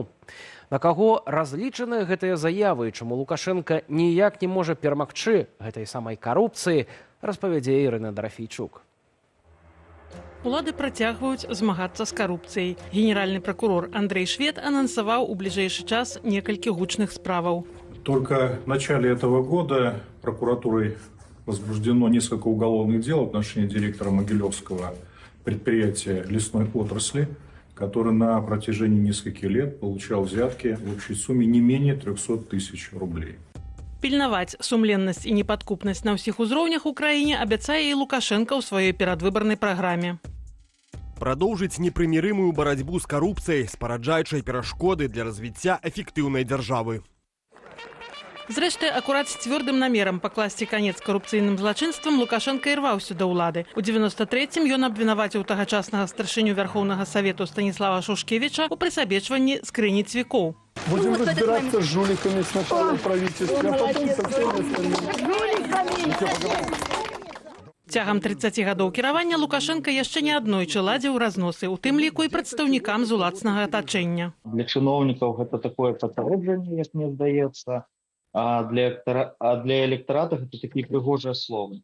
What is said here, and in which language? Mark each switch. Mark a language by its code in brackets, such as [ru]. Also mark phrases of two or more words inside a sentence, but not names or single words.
[be] На каго разлічаны гэтыя заявы, чаму Лукашенко ніяк не можа перамагчы гэтай самай карупцыі, распавядзе Ірына Драфійчук. Улады працягваюць змагацца з карупцыяй. Генеральны прокурор Андрей Швед анансаваў у бліжэйшы час некалькі гучных справаў. [ru] Только в начале этого года прокуратурой возбуждено несколько уголовных дел в отношении директора Могилевского предприятия лесной отрасли, который на протяжении нескольких лет получал взятки в общей сумме не менее 300 тысяч рублей. [be] Пільнаваць сумленнасць і непадкупнасць на ўсіх узроўнях у краіне абяцае і Лукашенко ў сваёй перадвыбарнай праграме. Прадоўжыць непрымірымую барацьбу з карупцыяй, спараджаючай перашкоды для развіцця эфектыўнай дзяржавы. Зрэшты, акурат з цвёрдым намерам пакласці канец карупцыйным злачынствам Лукашенко і рваўся да ўлады. У 93-м ён абвінаваціў тагачаснага старшыню Вярхоўнага Савету Станіслава Шушкевіча у прысабечванні скрыні цвікоў. [ru] Будем разбираться с жуликами сначала в правительстве, а потом со всеми остальными. [be] Цягам 30 гадоў кіравання Лукашенко яшчэ не аднойчы ладзіў разносы, у тым ліку і прадстаўнікам з уласнага атачэння. Для чыноўнікаў гэта такое папярэджанне, як мне здаецца, а для электарата гэта такія прыгожыя словы.